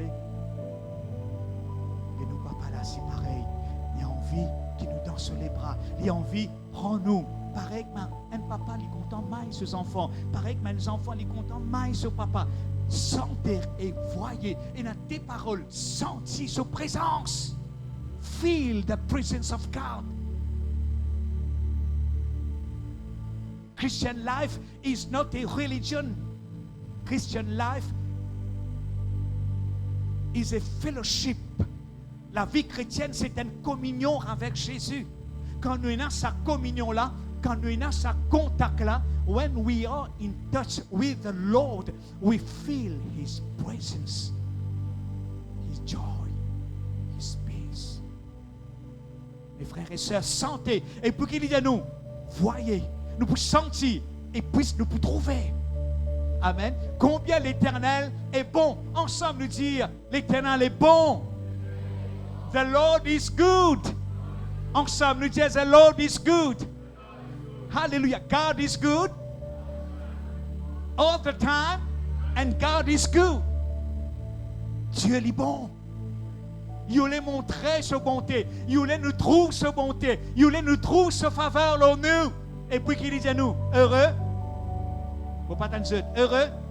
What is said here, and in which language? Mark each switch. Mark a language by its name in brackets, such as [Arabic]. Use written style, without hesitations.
[French] Et nous, papa, là, c'est pareil. Il y a envie qu'il nous danse sur les bras. Il y a envie, prends-nous. Pareil que un papa, il est content, maille ses enfants. Pareil que mes enfants, il est content, maille sur papa. Sentez et voyez, et dans tes paroles, sentez sa présence. [English] Feel the presence of God. Christian life is not a religion. Christian life is a fellowship. [French] La vie chrétienne, c'est une communion avec Jésus. Quand nous avons sa communion-là, quand nous avons sa contact-là, [English] when we are in touch with the Lord, we feel His presence, His joy, His peace. [French] Mes frères et sœurs, sentez, et pour qu'il dit à nous, voyez, nous pouvons sentir, et puis nous pouvons trouver. Amen. Combien l'Éternel est bon. Ensemble, nous dire, l'Éternel est bon. [English] The Lord is good. [French] Ensemble, nous disons, [English] the Lord is good. Hallelujah. God is good all the time, and God is good. [French] Dieu est bon. Il voulait montrer sa bonté. Il voulait nous trouver sa bonté. Il voulait nous trouver sa faveur en nous. Et puis qu'il dit à nous, heureux. Faut pas t'en dire, heureux.